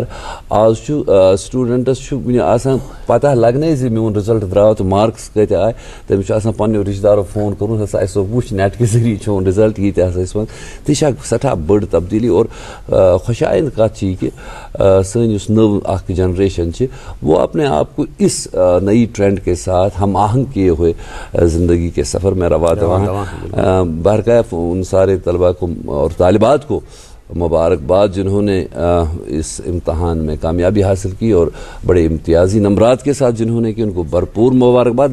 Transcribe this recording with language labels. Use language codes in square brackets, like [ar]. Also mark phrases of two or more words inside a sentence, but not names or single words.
[ks] آز چھُ سٹوٗڈنٹس چھُ وُنہِ آسان پتہ لگنے زِ میون رِزلٹ درٛاو تہٕ مارکس کۭتیاہ آے. تٔمِس چھُ آسان پننیو رشتہٕ دارو فون کوٚرمُت ہسا اسہِ وٕچھ نیٹ کہِ ذٔریعہٕ چون رِزلٹ ییٖتیاہ ہسا ٲسۍ وَنان. تہِ چھِ اکھ سٮ۪ٹھاہ بٔڑ تبدیلی. اور خوشائند کتھ چھِ یہِ کہ سٲنۍ یُس نٔو اکھ جنریشن چھِ [ur] وہ اپنے آپ کو اس نئی ٹرینڈ کے ساتھ ہم آہنگ کیے ہوئے زندگی کے سفر میں روا دواں. بہرکیف ان سارے طلباء کو اور طالبات کو مبارکباد جنہوں نے اس امتحان میں کامیابی حاصل کی، اور بڑے امتیازی نمبرات کے ساتھ جنہوں نے کی ان کو بھرپور مبارکباد.